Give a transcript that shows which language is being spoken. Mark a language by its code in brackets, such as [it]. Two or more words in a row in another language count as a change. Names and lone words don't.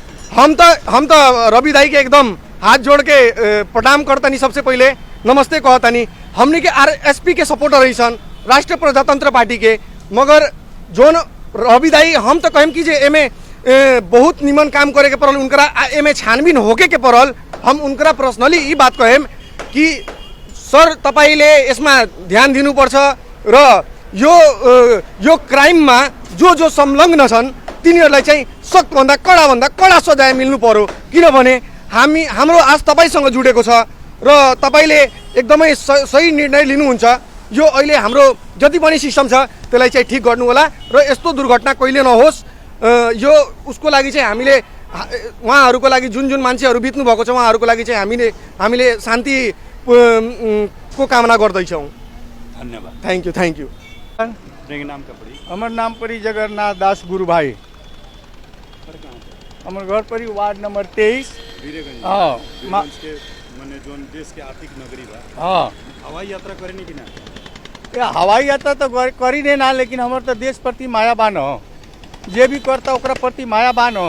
[bho] हम तो रवि दाई के एकदम हाथ जोड़ के प्रणाम करतनी सबसे पहले नमस्ते कहतनी। हमनी के आरएसपी के सपोर्टर रही सन राष्ट्रीय प्रजातंत्र पार्टी के मगर जोन रवि दाई हम तो कहेम कि जे एमे बहुत निमन काम करे के पड़ल उनकरा एमे छानबीन होके के पड़ल। हम उनकरा पर्सनली ई बात कहेम कि [ne] सर तपाईले यसमा ध्यान दिनुपर्छ र यो क्राइममा जो संलग्न छन् तिनीहरूलाई चाहिँ सक्दभन्दा कडा सजाय मिल्नु पर्यो किनभने हाम्रो आज तपाईसँग जुडेको छ र तपाईले एकदमै सही निर्णय लिनुहुन्छ। यो अहिले हाम्रो जति पनि सिस्टम छ त्यसलाई चाहिँ ठिक गर्नु होला र यस्तो दुर्घटना कहिले नहोस् यो उसको लागि चाहिँ हामीले उहाँहरूको लागि जुन मान्छेहरू बित्नु भएको छ उहाँहरूको लागि चाहिँ हामीले शान्ति को कामना गर्दैछौँ। धन्यवाद। [en] thank you. [bho] नाम का पड़ी हमार नाम पड़ी जगन्नाथ दास गुरु भाई हमार घर पड़ी वार्ड नंबर 23 वीरगंज। हाँ वीरगंज के माने जोन देश के आर्थिक नगरी बा हाँ हवाई यात्रा करेनी कि ना ये हवाई यात्रा तो करी नहीं ना लेकिन हमार तो देश प्रति मायावान हो जे भी करता ओकरा प्रति मायावान हो।